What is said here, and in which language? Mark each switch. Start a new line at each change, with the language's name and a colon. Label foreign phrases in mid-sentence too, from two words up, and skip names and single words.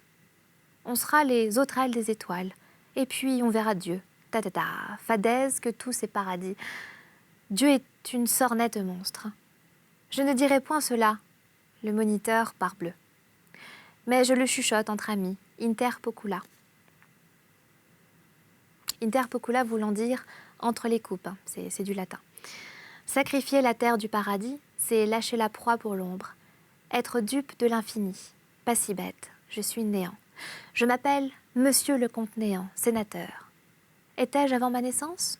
French: On sera les autres ailes des étoiles, et puis on verra Dieu. Ta, fadaise que tout c'est paradis. Dieu est une sornette monstre. Je ne dirai point cela, le moniteur parbleu. Mais je le chuchote entre amis,
Latin: inter pocula. Inter pocula
French: voulant dire entre les coupes, c'est du latin. Sacrifier la terre du paradis, c'est lâcher la proie pour l'ombre. Être dupe de l'infini, pas si bête, je suis néant. Je m'appelle Monsieur le Comte Néant, sénateur. Étais-je avant ma naissance?